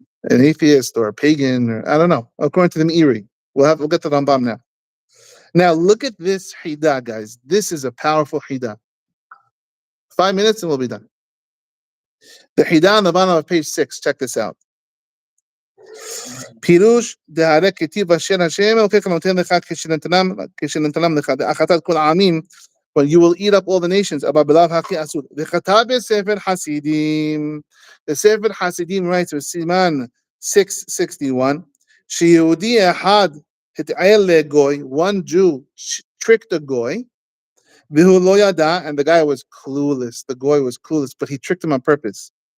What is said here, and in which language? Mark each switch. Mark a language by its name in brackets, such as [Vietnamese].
[English] an atheist or a pagan, or I don't know. According to the Meiri, we'll get to the Rambam now. Now look at this Hida, guys. This is a powerful Hida. 5 minutes and we'll be done. The Hida on the bottom of page 6. Check this out. [Hebrew] פירוש דהרי כתיב אשר השם אלוקיך נותן לך כשנתנם לך דאכלת כל העמים, [English] when you will eat up all the nations, [Hebrew] אבל בלאו הכי אסור. וכתב בספר חסידים, [English] the Sefer Hasidim writes with סימן 661, [Hebrew] שיהודי אחד התעל לגוי, [English] one Jew tricked a goy, [Hebrew] והוא לא ידע, [English] and the guy was clueless, the goy was clueless, but he tricked him on purpose.